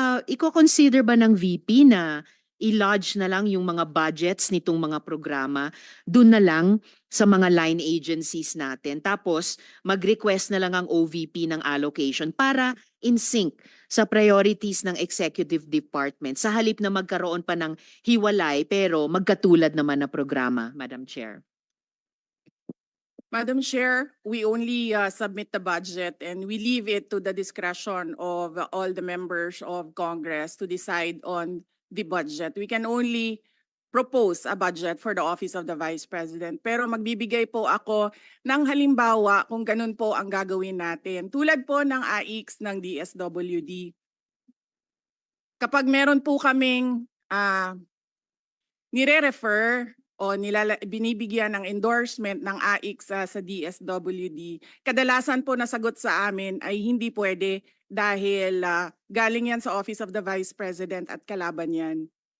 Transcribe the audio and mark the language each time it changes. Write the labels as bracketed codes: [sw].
[tl] Iko-consider ba ng VP na i-lodge na lang yung mga budgets nitong mga programa dun na lang sa mga line agencies natin, tapos mag-request na lang ang OVP ng allocation para in sync sa priorities ng executive department sa halip na magkaroon pa ng hiwalay pero magkatulad naman na programa, Madam Chair? [en] Madam Chair, we only submit the budget and we leave it to the discretion of all the members of Congress to decide on the budget. We can only propose a budget for the Office of the Vice President. [tl] Pero magbibigay po ako ng halimbawa kung ganun po ang gagawin natin. Tulad po ng AIX ng DSWD. Kapag meron po kaming nire-refer o binibigyan ng endorsement ng AIC sa DSWD, kadalasan po nasagot sa amin ay hindi pwede dahil galing yan sa Office of the Vice President at kalaban yan.